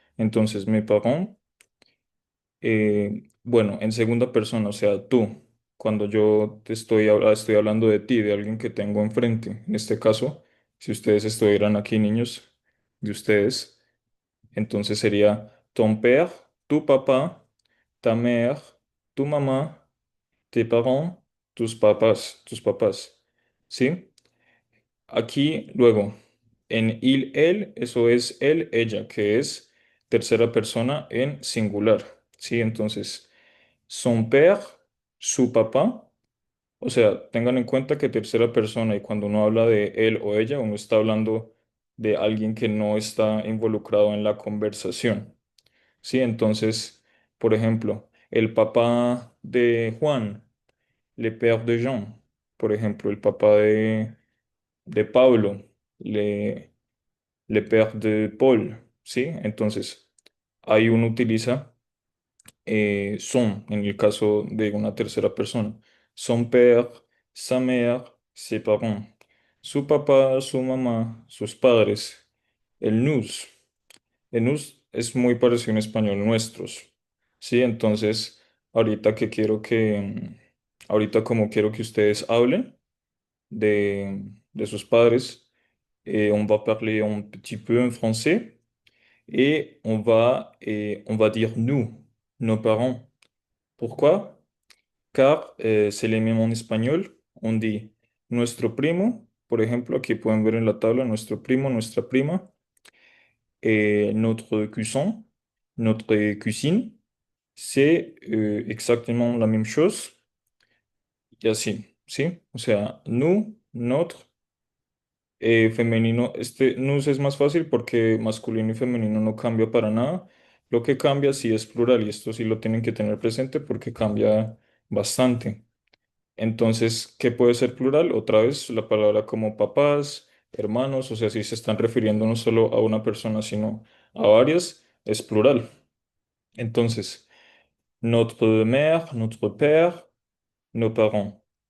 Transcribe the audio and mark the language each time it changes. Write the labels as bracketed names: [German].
[Spanish] Entonces, mes parents. Bueno, en segunda persona, o sea, tú, cuando yo te estoy hablando de ti, de alguien que tengo enfrente. En este caso, si ustedes estuvieran aquí, niños, de ustedes, entonces sería ton père, tu papá, ta mère, tu mamá, tes parents, tus papás. ¿Sí? Aquí, luego, en il, él, eso es él, ella, que es tercera persona en singular. ¿Sí? Entonces, son père, su papá. O sea, tengan en cuenta que tercera persona y cuando uno habla de él o ella, uno está hablando de alguien que no está involucrado en la conversación. ¿Sí? Entonces, por ejemplo, el papá de Juan, le père de Jean, por ejemplo, el papá de Pablo, le père de Paul, ¿sí? Entonces, ahí uno utiliza son en el caso de una tercera persona. Son père, sa mère, ses parents. Su papá, su mamá, sus padres. El nous. El nous es muy parecido en español nuestros. ¿Sí? Entonces, ahorita que quiero ahorita como quiero que ustedes hablen de sus padres, [French] on va parler un petit peu en français et on va dire nous, nos parents. Pourquoi? Car [Spanish] se le mismo en español. [French] On dit [Spanish] nuestro primo, por ejemplo, aquí pueden ver en la tabla nuestro primo, nuestra prima, notre cousin, notre cousine. [French] C'est exactement la même chose. [Spanish] Y así, ¿sí? O sea, nous, notre, femenino. Este nous es más fácil porque masculino y femenino no cambia para nada. Lo que cambia sí es plural y esto sí lo tienen que tener presente porque cambia bastante. Entonces, ¿qué puede ser plural? Otra vez la palabra como papás, hermanos, o sea, si se están refiriendo no solo a una persona, sino a varias, es plural. Entonces, notre mère, notre père, nos parents.